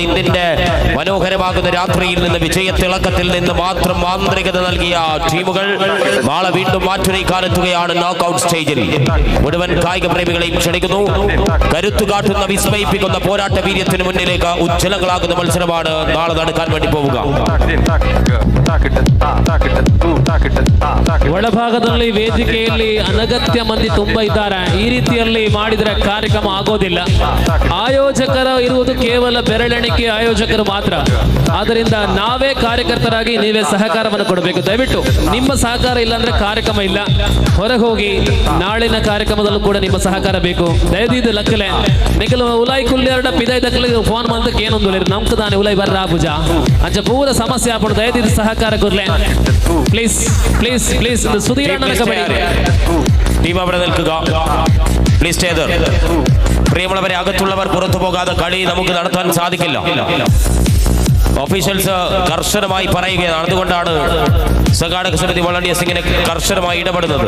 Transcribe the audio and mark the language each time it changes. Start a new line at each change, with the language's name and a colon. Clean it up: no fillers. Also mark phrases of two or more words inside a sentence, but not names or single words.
Malayalam: ഇന്ത്യന്റെ മനോഹരമാകുന്ന രാത്രിയിൽ നിന്ന് വിജയത്തിളക്കത്തിൽ നിന്ന് മാത്രം മാന്ത്രികത നൽകിയ ടീമുകൾ നാളെ വീണ്ടും മാറ്റുരയ്ക്കാനെത്തുകയാണ് നോക്കൌട്ട് സ്റ്റേജിൽ. മുഴുവൻ കായിക പ്രേമികളെയും ക്ഷണിക്കുന്നു. കരുത്തു കാട്ടുന്ന വിസ്മയിപ്പിക്കുന്ന പോരാട്ട വീര്യത്തിന് മുന്നിലേക്ക് ഉജ്ജ്വലങ്ങളാകുന്ന മത്സരമാണ് നാളെ നടക്കാൻ വേണ്ടി പോവുക.
Kannada: ಒಳಭಾಗದಲ್ಲಿ ವೇದಿಕೆಯಲ್ಲಿ ಅನಗತ್ಯ ಮಂದಿ ತುಂಬಾ ಇದ್ದಾರೆ. ಈ ರೀತಿಯಲ್ಲಿ ಮಾಡಿದರೆ ಕಾರ್ಯಕ್ರಮ ಆಗೋದಿಲ್ಲ. ಆಯೋಜಕರು ಇರುವುದು ಕೇವಲ ಬೆರಳೆಣಿಕೆ ಆಯೋಜಕರು ಮಾತ್ರ. ಆದ್ದರಿಂದ ನಾವೇ ಕಾರ್ಯಕರ್ತರಾಗಿ ನೀವೇ ಸಹಕಾರವನ್ನು ಕೊಡಬೇಕು. ದಯವಿಟ್ಟು ನಿಮ್ಮ ಸಹಕಾರ ಇಲ್ಲಾಂದ್ರೆ ಕಾರ್ಯಕ್ರಮ ಇಲ್ಲ. ಹೊರಗೆ ಹೋಗಿ ನಾಳಿನ ಕಾರ್ಯಕ್ರಮದಲ್ಲೂ ಕೂಡ ನಿಮ್ಮ ಸಹಕಾರ ಬೇಕು.
Tulu: ದಯದಿದ್ದು ಲಕ್ಕಲೆ ನಿಖಲು ಉಲಾಯಿ ಕುಲ್ಲೆರಡ ಪಿದಾಯಿ ದಕ್ಕಲಿಗೆ ಫೋನ್ ಮಾಡ್ದಕ್ಕೆ ಏನೊಂದು ನಮ್ದು ತಾನೆ ಉಲಾಯಿ ಬರ್ರ ಪೂಜ ಅಂಚ ಪೂರ ಸಮಸ್ಯೆ ಆಪಡು. ದಯದಿದ್ದು ಸಹಕಾರ ಕೊರ್ಲೆ
English: please please please.
Malayalam: സുധീരണ്ണനെ കബഡി ടീം അവിടെ നിൽക്കുക. പ്ലീസ് ചെയ്തർ. പ്രിയമുള്ളവരെ, അകത്തുള്ളവർ പുറത്തു പോകാതെ കളി നമുക്ക് നടത്താൻ സാധിക്കില്ല. ഒഫീഷ്യൽസ് കർശനമായി പറയുകയാണ്. അതുകൊണ്ടാണ് സംഘാടക സമിതി വളണ്ടിയേഴ്സ് ഇങ്ങനെ കർശനമായി ഇടപെടുന്നത്.